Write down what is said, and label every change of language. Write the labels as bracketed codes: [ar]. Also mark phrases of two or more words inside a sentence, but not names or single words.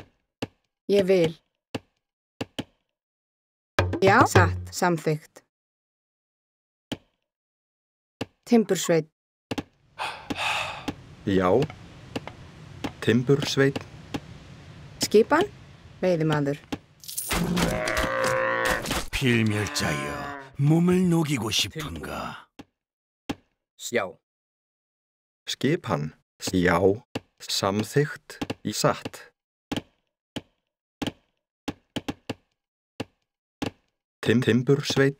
[is] Ég vil. Já, satt, samþykkt. Timbursveit. Já. Timbursveit. Skipan? Veiðimaður. [ko] 필멸자여, 몸을 녹이고 싶은가? [is] Já. Skipan. Já. Samþykkt. Í satt. Timbursveit.